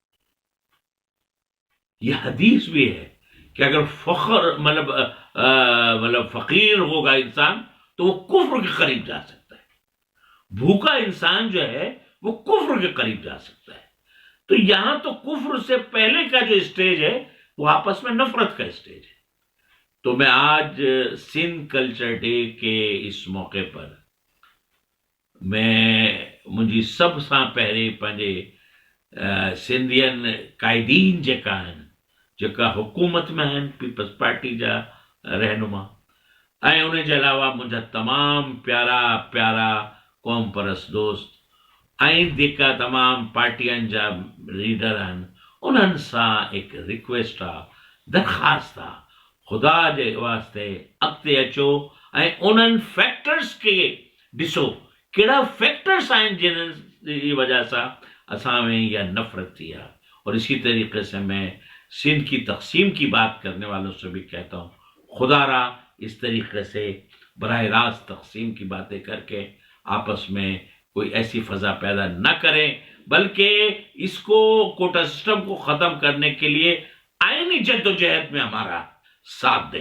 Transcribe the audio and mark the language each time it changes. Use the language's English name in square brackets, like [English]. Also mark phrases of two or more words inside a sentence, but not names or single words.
[Urdu] یہ حدیث بھی ہے کہ اگر مطلب فقیر ہوگا انسان تو وہ کفر کے قریب جا سکتا ہے، بھوکا انسان جو ہے وہ کفر کے قریب جا سکتا ہے۔ تو یہاں تو کفر سے پہلے کا جو اسٹیج ہے وہ آپس میں نفرت کا اسٹیج ہے۔ تو میں آج سندھ کلچر ڈے کے اس موقع پر [Sindhi] मुंहिंजी सभ सां पहिरें पंहिंजे सिंधियन क़ाइदीन जेका आहिनि, जेका हुकूमत में आहिनि, पीपल्स पार्टी जा रहनुमा, ऐं उन जे अलावा मुंहिंजा तमामु प्यारा प्यारा क़ौम परस्त दोस्त ऐं जेका तमामु पार्टियुनि जा लीडर आहिनि, उन्हनि सां हिकु रिक्वेस्ट आहे, दरख़्वास्त आहे, ख़ुदा जे वास्ते अॻिते अचो ऐं उन्हनि फैक्टर्स खे ॾिसो, कहिड़ा फैक्टर्स आहिनि जिन्हनि जी वजह सां असां में यह नफरत थी है। [Urdu] اور اسی طریقے سے میں سندھ کی تقسیم کی بات کرنے والوں سے بھی کہتا ہوں، خدا را اس طریقے سے براہ راست تقسیم کی باتیں کرکے آپس میں کوئی ایسی فضا پیدا نہ کریں، بلکہ اس کو کوٹہ سسٹم کو ختم کرنے کے لیے آئینی جدوجہد میں ہمارا ساتھ دیں.